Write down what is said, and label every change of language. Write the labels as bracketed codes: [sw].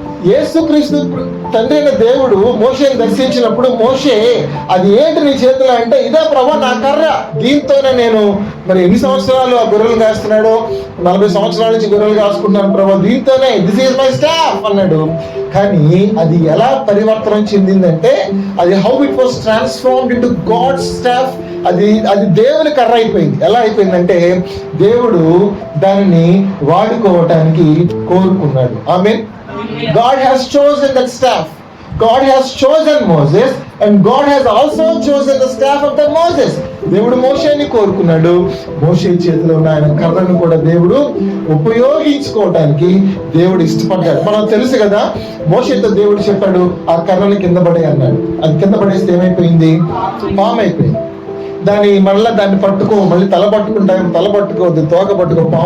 [te] యేసుక్రీస్తు తండ్రి అయిన దేవుడు మోషేని దర్శించినప్పుడు, మోషే అది ఏంటి నీ చేతిలో అంటే, ఇదే ప్రభా నా కర్ర, దీంతోనే నేను మరి ఎన్ని సంవత్సరాలు ఆ గొర్రెలు కాస్తున్నాడో, 40 సంవత్సరాల నుంచి గొర్రెలు కాసుకుంటున్నాను ప్రభా, దీంతోనే, [en] this is my staff [te] అన్నాడు. కానీ అది ఎలా పరివర్తన చెందిందంటే, అది [en] How it was transformed into God's staff. [te] అది దేవుని కర్ర అయిపోయింది. ఎలా అయిపోయిందంటే, దేవుడు దానిని వాడుకోవటానికి కోరుకున్నాడు. ఆమేన్. [en] God has chosen that staff. God has chosen Moses and God has also chosen the staff of that Moses. [te] దేవుడు మోషేని కోరుకున్నాడు. మోషే చేతిలో ఉన్న ఆయన కర్రను కూడా దేవుడు ఉపయోగించుకోవటానికి దేవుడు ఇష్టపడ్డాడు. మనం తెలుసు కదా, మోషేతో దేవుడు చెప్పాడు, ఆ కర్రని కింద పడే అన్నాడు. అది కింద పడేస్తే ఏమైపోయింది? పాము అయిపోయింది. దాన్ని పట్టుకో, మళ్ళీ తల పట్టుకోవద్దు, తోక పట్టుకో.